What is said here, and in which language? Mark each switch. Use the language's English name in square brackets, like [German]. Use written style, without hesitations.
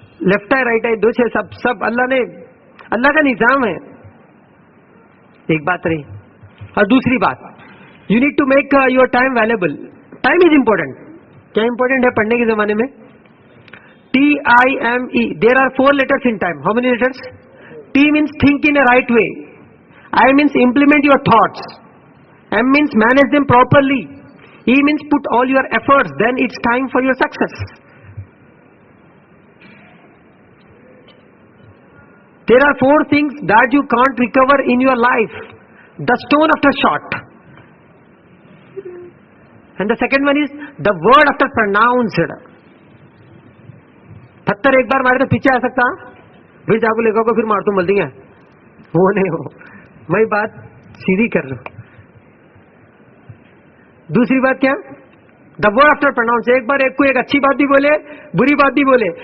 [Hindi] Left है right है, दो छह सब अल्लाह का निजाम है। एक बात रही। और दूसरी बात, [English] You need to make your time valuable. Time is important. [Hindi] क्या इंपॉर्टेंट है पढ़ने के जमाने में? [English] TIME. There are 4 letters in time. How many letters? T means think in a right way. I means implement your thoughts. M means manage them properly. E means put all your efforts. Then it's time for your success. There are 4 things that you can't recover in your life. The stone after shot. And the second one is the word after pronounced. [Hindi] पत्थर एक बार मारे तो पीछे आ सकता, फिर चाकू लेकर को फिर मार तो बोल देंगे वो नहीं हो। मैं बात सीधी कर रहा हूं। दूसरी बात क्या? [English] The word after pronounce. [Hindi] एक बार एक को एक अच्छी बात भी बोले, बुरी बात भी बोले।